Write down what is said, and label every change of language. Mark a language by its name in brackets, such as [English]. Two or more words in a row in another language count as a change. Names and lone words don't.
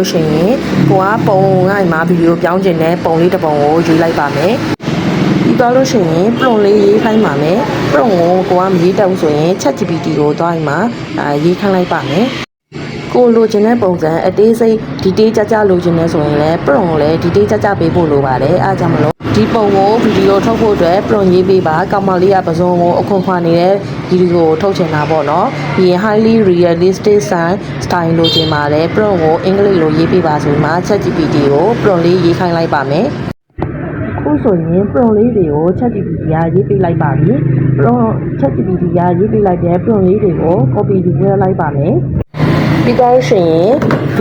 [Burmese] ရှိရင်ကိုကပုံငိုင်းမှာဗီဒီယိုပြောင်းခြင်းနဲ့ပုံလေးတစ်ပုံကိုယူလိုက်ပါမယ်ပြီးသွားလို့ရှိရင် prompt လေးရေးခိုင်းပါမယ် prompt ကိုကမရေးတတ်ဘူးဆိုရင် ChatGPT ကိုသွားရင်မှာရေးခိုင်းလိုက်ပါမယ်ကိုလိုချင်တဲ့ပုံစံအသေးစိတ် detail ကြလိုချင်နေဆိုရင်လည်း prompt ကိုလည်း detail ကြ ပေးဖို့လိုပါတယ်အားကြောင့်မလို့ဒီပုံကိုဗီဒီယိုထုတ်ဖို့အတွက် prompt ရေးပေးပါကောင်မလေးကပစုံကိုအခုခွာနေတဲ့ဗီဒီယိုကိုထုတ်ချင်တာပေါ့နော်ပြီးရင် [English] highly realistic style [Burmese] လိုချင်ပါတယ် prompt ကိုအင်္ဂလိပ်လိုရေးပေးပါဆိုမှ ChatGPT ကို prompt လေးရေးခိုင်းလိုက်ပါမယ်ခုဆိုရင် prompt လေးတွေကို ChatGPT ကရေးပေးလိုက်ပါပြီ prompt ChatGPT ကရေးပေးလိုက်တဲ့ prompt လေးတွေကို copy ယူလိုက်ပါမယ်ပြီးတော့ရှင်ဗီ